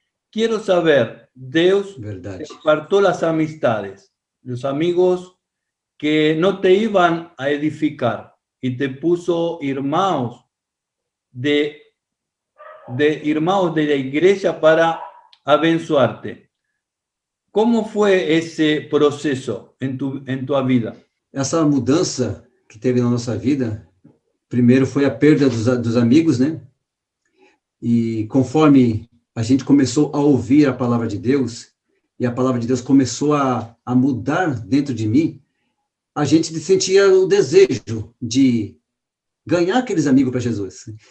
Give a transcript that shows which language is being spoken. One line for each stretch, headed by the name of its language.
Portuguese: Quero saber, Deus apartou
Spanish: as amistades, os amigos que não te iban a edificar, y te puso irmãos de la iglesia para abençoarte. ¿Cómo fue ese proceso en tu vida?
Portuguese: Essa mudança que teve na nossa vida, primeiro foi a perda dos amigos, né? E conforme a gente começou a ouvir a palavra de Deus, e a palavra de Deus começou a mudar dentro de mim, a gente sentia o desejo de ganhar aqueles amigos para Jesus.